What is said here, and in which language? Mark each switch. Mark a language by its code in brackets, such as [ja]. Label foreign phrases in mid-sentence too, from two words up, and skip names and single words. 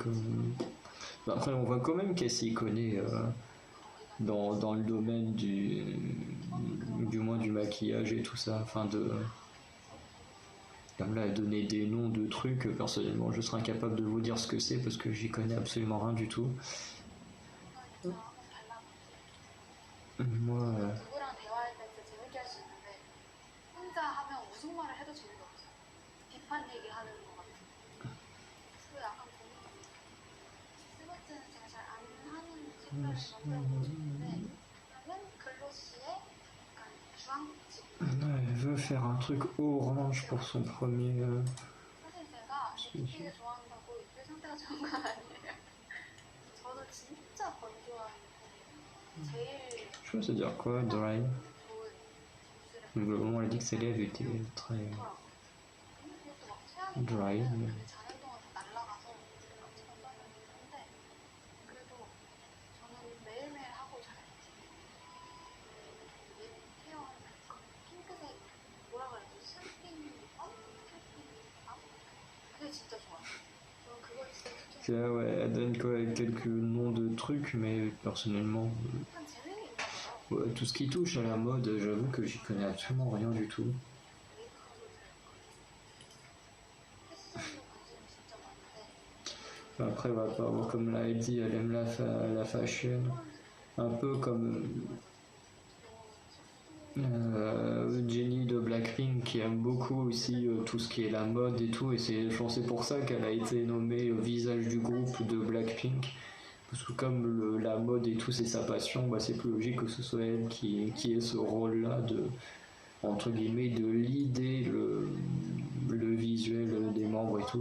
[fr] Après, on voit quand même qu'elle s'y connaît dans le domaine du moins du maquillage et tout ça. Enfin, Comme là, donner des noms de trucs, personnellement, je serais incapable de vous dire ce que c'est parce que j'y connais absolument rien du tout. Moi, [ko] 누구랑 대화할 때 진짜 재밌게 할 수 있는데 혼자 하면 무슨 말을 해도 재미가 없어요. 비판 얘기하는 것 같아요. 그래서 약간 고민이 세 번째는 제가 잘 안 하는 색깔을 만들어보고 싶은데 그러면 글로시의 약간 주황빛 [fr] elle veut faire un truc orange pour son premier. [ko] 사실 제가 립스틱을 좋아한다고 입술 상태가 좋은 건 아니에요. 저는 진짜 건조한 편이에요. 제일 [fr] Je sais pas se dire quoi, dry. [ko] 좋은 입술에 [fr] Donc, au moment où elle a dit que ses lèvres étaient très [ko] 그것도 막 최악이 [fr] dry. [ko] 되면 그게 자는 동안 다 날라가서 깜짝 놀랐는데 그래도 저는 매일매일 하고 자요. 립 케어하는 거 핑크색 뭐라 그래야 되지? 샴핑 립밤? 샴핑 립밤? 그게 진짜 좋아요. 저는 그걸 진짜 추천해요. [fr] Ouais, elle donne quoi, quelques noms de trucs, mais personnellement, [ko] 약간 재능이 있나 봐요. [fr] ouais, tout ce qui touche à la mode, j'avoue que j'y connais absolument rien du tout. [ko] 메이크업을 패션도 관심이 진짜 많은데 [fr] Après, va pas avoir, comme l'a dit, elle aime la fashion, un peu comme Jennie de Blackpink qui aime beaucoup aussi tout ce qui est la mode et tout, et je pense que c'est pour ça qu'elle a été nommée visage du groupe de Blackpink, parce que comme la mode et tout c'est sa passion, bah, c'est plus logique que ce soit elle qui ait ce rôle-là de, entre guillemets, de leader le visuel des membres et tout.